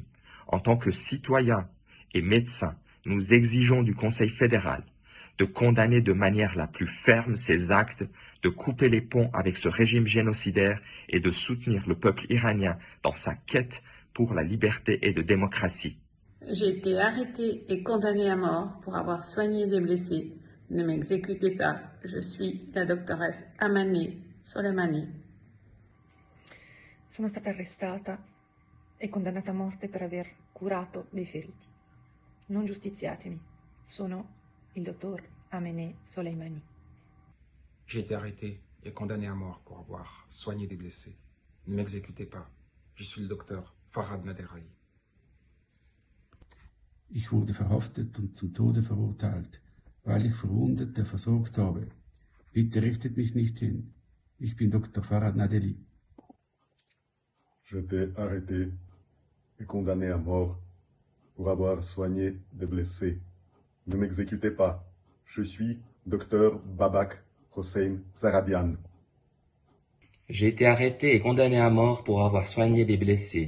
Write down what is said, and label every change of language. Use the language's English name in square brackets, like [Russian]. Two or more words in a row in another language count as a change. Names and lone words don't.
[French] En tant que citoyens et médecins, nous exigeons du Conseil fédéral de condamner de manière la plus ferme ces actes, de couper les ponts avec ce régime génocidaire et de soutenir le peuple iranien dans sa quête pour la liberté et de démocratie. J'ai été arrêtée et condamnée à mort pour avoir soigné des blessés. Ne m'exécutez pas. Je suis la doctoresse Amaneh Soleimani. [Italian] Sono stata arrestata e condannata a morte per aver curato dei feriti. Non giustiziatemi. Sono il dottor Amaneh Soleimani. [French] J'ai été arrêté et condamné à mort pour avoir soigné des blessés. Ne m'exécutez pas. Je suis le docteur Farhad Naderai. [German] Ich wurde verhaftet und zum Tode verurteilt, weil ich Verwundete versorgt habe. Bitte richtet mich nicht hin. Ich bin Dr. Farhad Naderi. [French] J'étais arrêté et condamné à mort pour avoir soigné des blessés. Ne m'exécutez pas. Je suis Dr. Babak Hossein Zarabian. J'ai été arrêté et condamné à mort pour avoir soigné des blessés.